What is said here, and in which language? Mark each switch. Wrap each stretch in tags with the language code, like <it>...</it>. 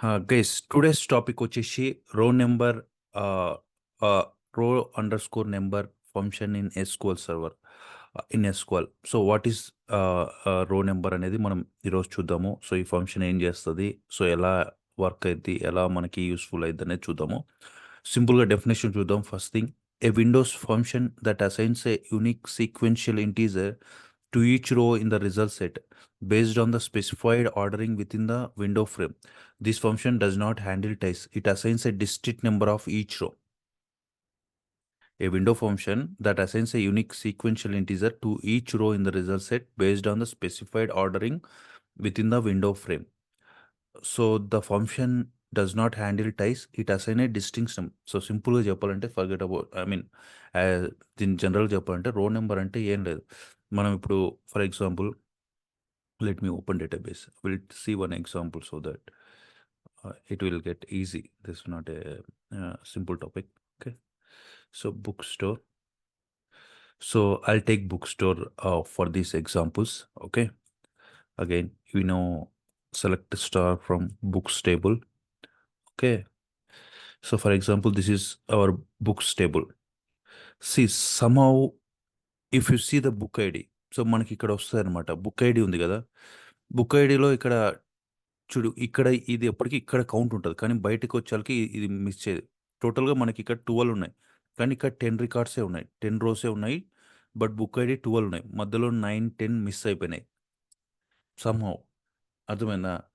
<en>guys today's topic</en> <te>వచ్చేసి</te> <en>రో నెంబర్ రో under score number function in SQL server in SQL. So what is రో number</en> <te>అనేది మనం ఈరోజు చూద్దాము. సో ఈ ఫంక్షన్ ఏం చేస్తుంది, సో ఎలా వర్క్ అయింది, ఎలా మనకి యూస్ఫుల్ అయింది అనేది చూద్దాము. సింపుల్గా డెఫినేషన్ చూద్దాం.</te> <en>First thing, a windows function that assigns a unique sequential integer to each row in the result set based on the specified ordering within the window frame. This function does not handle ties. It assigns a distinct number of each row. A window function that assigns a unique sequential integer to each row in the result set based on the specified ordering within the window frame. So the function does not handle ties. It assigns a distinct number.</en> <te>So simple గా చెప్పాలంటే</te> <en>forget about</en> <te>దీని general చెప్పాలంటే రో number అంటే ఏం లేదు. మనం ఇప్పుడు</te> <en>For example, let me open database. We'll see one example so that it will get easy. This is not a simple topic. Okay, so bookstore. So I'll take bookstore for these examples. Okay, again, select the star from books table. Okay, so for example, this is our books table. See, somehow if you see the book ID, so</en> <te>మనకి ఇక్కడ వస్తుంది అనమాట. Book ID ఉంది కదా, book ఐడిలో ఇక్కడ చూడు, ఇక్కడ ఇది ఎప్పటికీ ఇక్కడ కౌంట్ ఉంటుంది, కానీ బయటకు వచ్చేసరికి ఇది మిస్ చేయదు. టోటల్గా మనకి ఇక్కడ 12 ఉన్నాయి, కానీ ఇక్కడ 10 రికార్డ్సే ఉన్నాయి, 10 రోసే ఉన్నాయి. బట్ బుక్ ఐడి 12 ఉన్నాయి, మధ్యలో 9, 10 మిస్ అయిపోయినాయి సమ్హౌ. అర్థమైందా?</te>